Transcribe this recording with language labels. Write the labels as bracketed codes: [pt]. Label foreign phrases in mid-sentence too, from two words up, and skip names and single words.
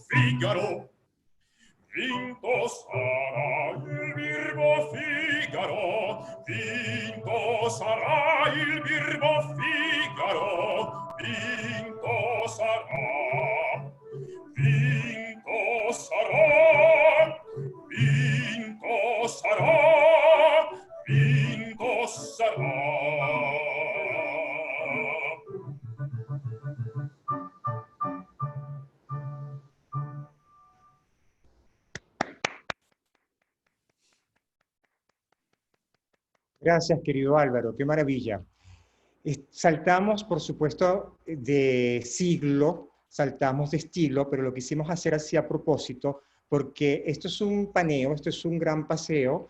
[it] Figaro, vinto sarà il birbo Figaro, vinto sarà il birbo Figaro, vinto sarà, vinto sarà, vinto sarà, vinto sarà. [es] Gracias, querido Álvaro, qué maravilla. Saltamos, por supuesto, de siglo, saltamos de estilo, pero lo quisimos hacer así a propósito, porque esto es un paneo, esto es un gran paseo.